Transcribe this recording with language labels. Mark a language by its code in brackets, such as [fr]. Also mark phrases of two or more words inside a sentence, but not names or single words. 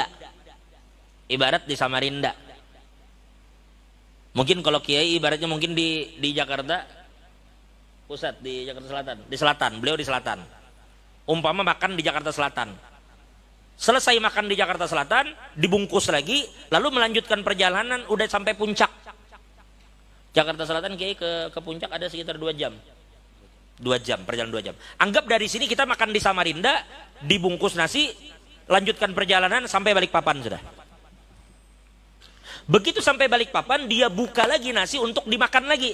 [id] Ibarat di Samarinda. Mungkin kalau Kiai ibaratnya mungkin di Jakarta Pusat, di Jakarta Selatan, di selatan, beliau di selatan. Umpama makan di Jakarta Selatan. Selesai makan di Jakarta Selatan, dibungkus lagi, lalu melanjutkan perjalanan udah sampai puncak. Jakarta Selatan Kiai ke puncak ada sekitar 2 jam. 2 jam, perjalanan 2 jam. Anggap dari sini kita makan di Samarinda, dibungkus nasi, lanjutkan perjalanan sampai Balikpapan sudah. Begitu sampai Balikpapan, dia buka lagi nasi untuk dimakan lagi.